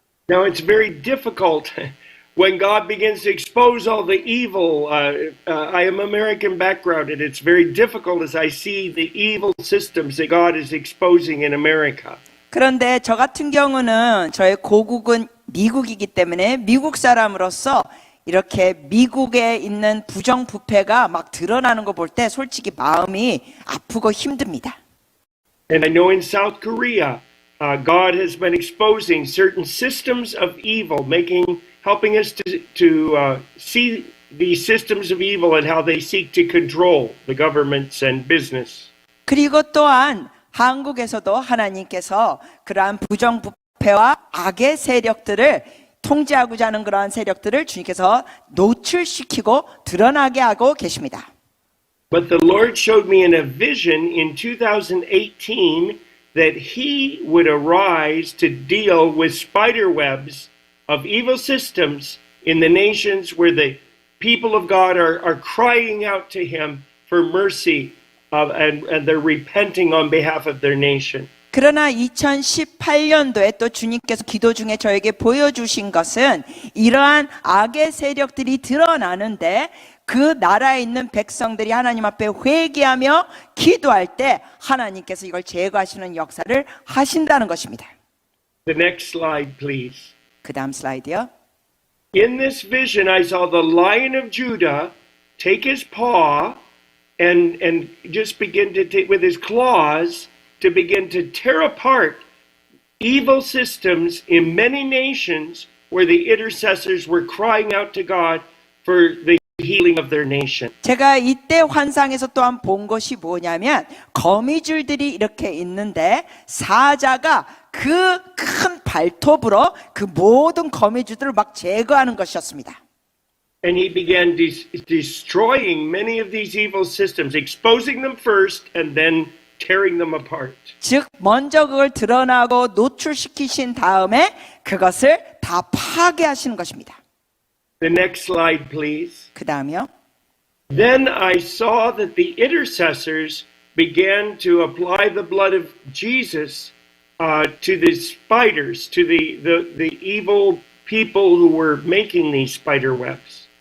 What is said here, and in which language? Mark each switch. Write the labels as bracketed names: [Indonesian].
[English] Now it's very difficult when God begins to expose all the evil. I am American background, and it's very difficult as I see the evil systems that God is exposing in America. [Korean] 그런데 저 같은 경우는 저의 고국은 미국이기 때문에 미국 사람으로서 이렇게 미국에 있는 부정부패가 막 드러나는 거 볼 때 솔직히 마음이 아프고 힘듭니다. [English] And I know in South Korea, God has been exposing certain systems of evil, helping us to see these systems of evil and how they seek to control the governments and business. [Korean] 그리고 또한 한국에서도 하나님께서 그러한 부정부패와 악의 세력들을 통제하고자 하는 그러한 세력들을 주님께서 노출시키고 드러나게 하고 계십니다. [English] But the Lord showed me in a vision in 2018 that He would arise to deal with spider webs of evil systems in the nations where the people of God are crying out to Him for mercy and they're repenting on behalf of their nation. [Korean] 그러나 2018년도에 또 주님께서 기도 중에 저에게 보여주신 것은 이러한 악의 세력들이 드러나는데 그 나라에 있는 백성들이 하나님 앞에 회개하며 기도할 때 하나님께서 이걸 제거하시는 역사를 하신다는 것입니다. [English] The next slide, please. [Korean] 그 다음 슬라이드요. [English] In this vision, I saw the Lion of Judah take his paw and just begin to take with his claws to begin to tear apart evil systems in many nations where the intercessors were crying out to God for the healing of their nation. [Korean] 제가 이때 환상에서 또한 본 것이 뭐냐면 거미줄들이 이렇게 있는데 사자가 그 큰 발톱으로 그 모든 거미줄들을 막 제거하는 것이었습니다. [English] And he began destroying many of these evil systems, exposing them first and then tearing them apart. [Korean] 즉 먼저 그걸 드러나고 노출시키신 다음에 그것을 다 파괴하시는 것입니다. [English] The next slide, please. [Korean] 그 다음이요. [English] Then I saw that the intercessors began to apply the blood of Jesus to the spiders, to the evil people who were making these spider webs.